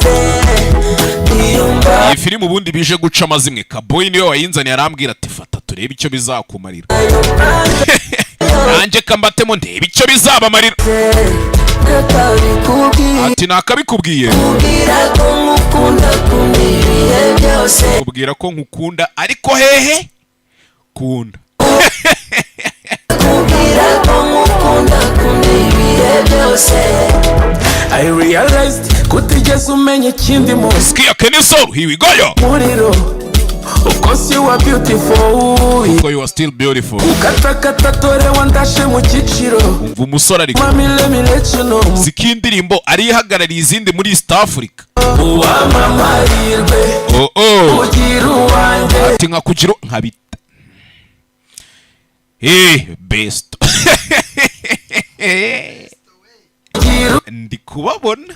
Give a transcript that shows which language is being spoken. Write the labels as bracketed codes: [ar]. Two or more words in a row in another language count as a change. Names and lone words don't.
[rw] iyi filime ubundi bije guca amazimwe Kaboyi niyo wayinzaniye arambwira ati fata turebe icyo bizakumarira nanjye kambatemo ndebe icyo bizabamarira ati nakabikubwiye kubwira ko nkukunda ariko hehe kunda [en] I realized [rw] kutigeze umenya ikindi mu [en] Skia Kenny Solo here we go yo of course you are beautiful of course you are still beautiful [rw] ukatakata tore wandashe mu kiciro umva umusore ariko [en] mami let me let you know [rw] zikindirimbo ari ihagarariye izindi muri East Africa uwamamarirwe ugira uwanjye ati nkakugira nkabita best ndi kubabona